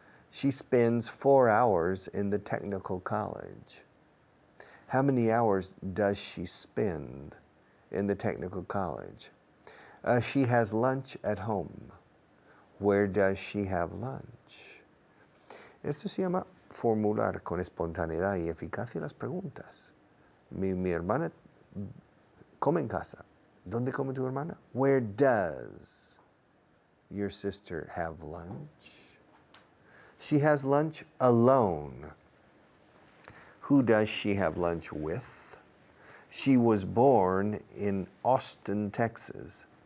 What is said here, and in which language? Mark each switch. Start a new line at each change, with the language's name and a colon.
English: She spends 4 hours in the technical college. How many hours does she spend in the technical college? She has lunch at home. Where does she have lunch?
Spanish: Esto se llama formular con espontaneidad y eficacia las preguntas. Mi hermana come en casa. ¿Dónde come tu hermana?
English: Where does your sister have lunch? She has lunch alone. Who does she have lunch with? She was born in Austin, Texas.